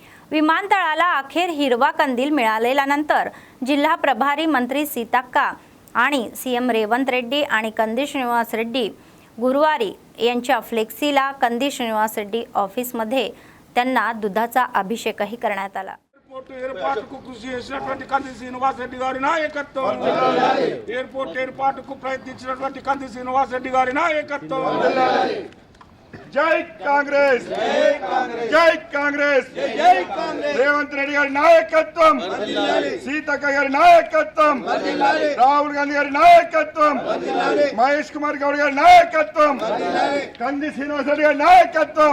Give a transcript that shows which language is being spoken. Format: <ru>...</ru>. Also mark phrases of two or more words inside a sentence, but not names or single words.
<mr>विमानतळाला अखेर हिरवा कंदील मिळालेल्यानंतर जिल्हा प्रभारी मंत्री सीताक्का आणि सीएम रेवंत रेड्डी आणि कंदी श्रीनिवास रेड्डी गुरुवारी यांच्या फ्लेक्सीला कंदी श्रीनिवास रेड्डी ऑफिसमध्ये त्यांना दुधाचा अभिषेकही करण्यात आला.</mr> <te>ఏర్పాటుకు కృషి చేసినటువంటి కంది శ్రీనివాస్ రెడ్డి గారి నాయకత్వం ఏర్పాటుకు ప్రయత్నించినటువంటి కంది శ్రీనివాస్ రెడ్డి గారి నాయకత్వం. జై కాంగ్రెస్ జై కాంగ్రెస్ రేవంత్ రెడ్డి గారి నాయకత్వం, సీతక్క గారి నాయకత్వం, రాహుల్ గాంధీ గారి నాయకత్వం, మహేష్ కుమార్ గౌడ్ గారి నాయకత్వం, కంది శ్రీనివాస్ రెడ్డి గారి నాయకత్వం.</te>